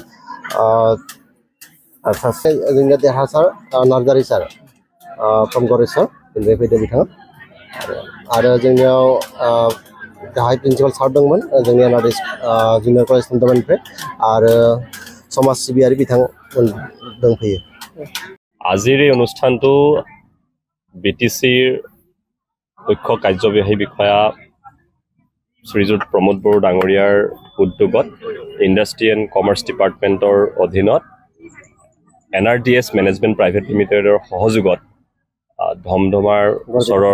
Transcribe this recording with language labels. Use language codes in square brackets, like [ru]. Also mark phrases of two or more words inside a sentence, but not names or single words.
[brx] सासे जोंनिया देरहासार नार्जारि सार फ्रम गरेस्वर बेनिफ्राय फैदों बिथाङा आरो जोंनियाव गाहाय प्रिन्सिपाल सार दंमोन जोंनि एनआरडिएस जुनियर कलेज टुर्नामेन्टनिफ्राय आरो समाज सिबियारि बिथांमोन दंफैयो [as] আজিৰ এই অনুষ্ঠানটো বিটিচিৰ মুখ্য কাৰ্যবাহী বিষয়া শ্ৰীযুত প্ৰমোদ বড়ো ডাঙৰীয়াৰ উদ্যোগত ইণ্ডাষ্ট্ৰি এণ্ড কমাৰ্চ ডিপাৰ্টমেণ্টৰ অধীনত এনআৰডিএছ মেনেজমেণ্ট প্ৰাইভেট লিমিটেডৰ সহযোগত ধমধমাৰ ওচৰৰ